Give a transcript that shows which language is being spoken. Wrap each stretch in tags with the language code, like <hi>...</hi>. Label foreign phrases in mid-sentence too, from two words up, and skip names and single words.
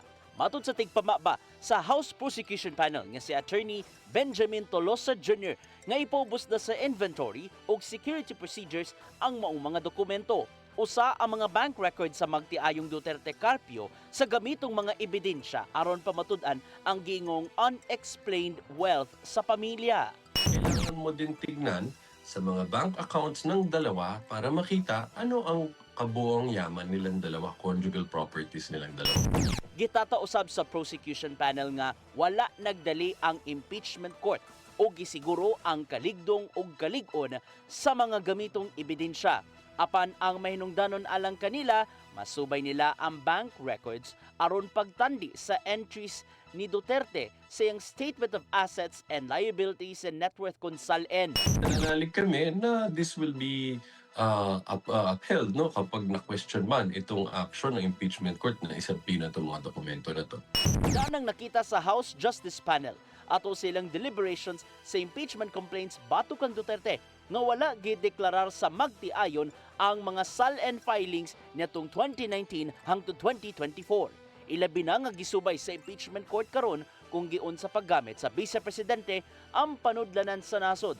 <ceb>Matod sa tigpamaba sa House Prosecution Panel nga si Attorney Benjamin Tolosa Jr. nga ipaubos na sa inventory o security procedures ang maong mga dokumento. Usa ang mga bank records sa magtiayong Duterte Carpio sa gamitong mga ebidensya aron pamatud-an ang giingong</ceb> <en>unexplained wealth</en> <ceb>sa pamilya.</ceb> <tl>Kailangan mo din tignan sa mga</tl> <en>bank accounts</en> <tl>ng dalawa para makita ano ang kabuong yaman nilang dalawa,</tl> <en>conjugal properties</en> <tl>nilang dalawa.</tl> <ceb>Gitatausab sa prosecution panel nga wala nagdali ang impeachment court o gisiguro ang kaligdong o kalig-on sa mga gamitong ebidensya. Apan ang mahinungdanon alang kanila, masubay nila ang bank records aron pagtandi sa entries ni Duterte sa iyang Statement of Assets and Liabilities and Net Worth kung SALN.</ceb> <tl>Nananalig kami na</tl> <en>this will be upheld no,</en> <tl>kapag na-question man itong action ng</tl> <en>impeachment court</en> <tl>na isabina itong mga dokumento na to.</tl> <ceb>Ganang nakita sa House Justice Panel ato silang deliberations sa impeachment complaints batok kang Duterte nga wala gideklarar sa magtiayon ang mga SALN filings nitong 2019 hangtod 2024. Ilabi na nga gisubay sa impeachment court karon kung giun sa paggamit sa Vice Presidente ang panudlanan sa nasod.</ceb>